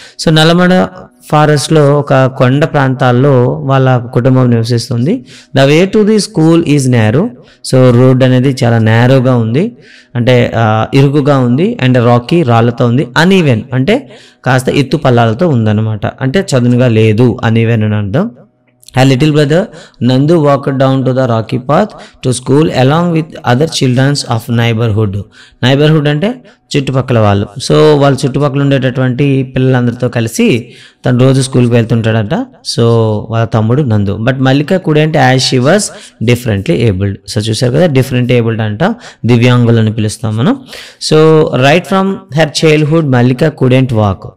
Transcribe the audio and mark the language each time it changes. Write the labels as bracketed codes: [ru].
[te] So Nallamala ఫారెస్ట్లో ఒక కొండ ప్రాంతాల్లో వాళ్ళ కుటుంబం నివసిస్తుంది. [en] The way to the school is narrow. [te] So road అనేది చాలా నేరోగా ఉంది, అంటే ఇరుకుగా ఉంది. అండ్ రాకీ, రాళ్లతో ఉంది. అన్ఈవెన్ అంటే కాస్త ఎత్తు పల్లాలతో ఉందన్నమాట, అంటే చదునుగా లేదు, అన్ఈవెన్ అని అర్థం. [en] A little brother Nandu walked down to the rocky path to school along with other children of neighborhood. [te] Neighbourhood అంటే చుట్టుపక్కల వాళ్ళు. సో వాళ్ళ చుట్టుపక్కల ఉండేటటువంటి పిల్లలందరితో కలిసి తను రోజు స్కూల్కి వెళ్తుంటాడట. సో వాళ్ళ తమ్ముడు నందు. [en] But Mallika couldn't as she was differently abled. [te] So చూసారు కదా, డిఫరెంట్ ఏబుల్డ్ అంట, దివ్యాంగులు అని పిలుస్తాం మనం. [en] So right from her childhood Mallika couldn't walk.